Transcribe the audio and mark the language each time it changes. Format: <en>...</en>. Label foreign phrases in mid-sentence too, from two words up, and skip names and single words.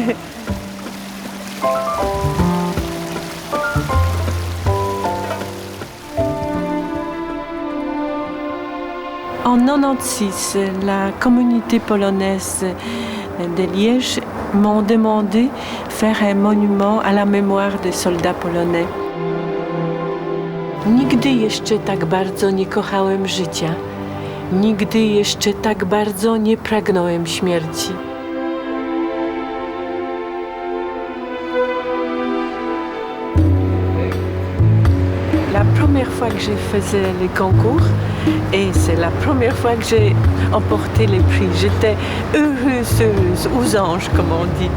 <fr>En 1996, la communauté polonaise de Liège m'ont demandé de faire un monument à la mémoire des soldats polonais.</fr> <pl>Nigdy jeszcze tak bardzo nie kochałem życia. Nigdy jeszcze tak bardzo nie pragnąłem śmierci.</pl> <fr>La première fois que j'ai fait les concours, et c'est la première fois que j'ai emporté les prix. J'étais heureuse, aux anges, comme on dit.</fr>